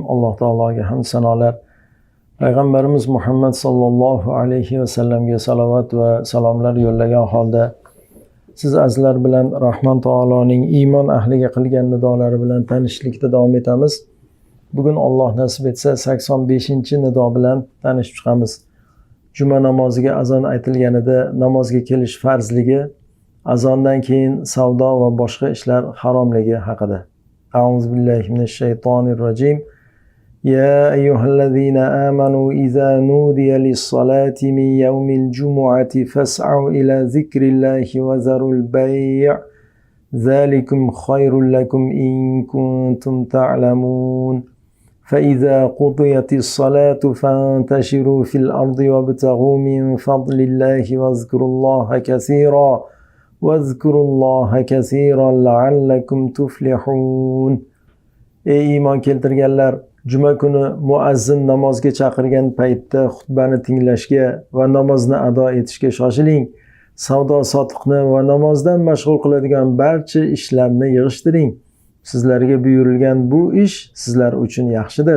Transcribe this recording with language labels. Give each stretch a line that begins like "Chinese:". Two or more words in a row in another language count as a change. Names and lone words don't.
Uzbek: Alloh taologa hamd sanolar. Payg'ambarimiz Muhammad
Arabic: صلى الله عليه وسلم
Uzbek: salovat va salomlar yo'llagan holda siz azizlar bilan Rahmon taoloning iymon ahliga qilgan nidolari bilan tanishlikda davom etamiz. Bugun Alloh nasib etsa 85-nido bilan tanishib chiqamiz. Juma namoziga azon aytilganida namozga kelish farzligi, azondan keyin savdo va boshqa ishlar haromligi haqida.
Arabic: أعوذ بالله من الشيطان الرجيم. يا أيها الذين آمنوا إذا نودي للصلاة من يوم الجمعة فاسعوا إلى ذكر الله وذروا البيع ذلكم خير لكم إن كنتم تعلمون فإذا قضيت الصلاة فانتشروا في الأرض وابتغوا من فضل الله واذكروا الله كثيرا لعلكم تفلحون.
Uzbek: Ey iymon keltirganlar, juma kuni muazzin namozga chaqirgan paytda xutbani tinglashga va namozni ado etishga shoshiling. Savdo sotiqni va namozdan mashg'ul qiladigan barcha ishlarni yig'ishtiring. Sizlarga buyurilgan bu ish sizlar uchun yaxshidir.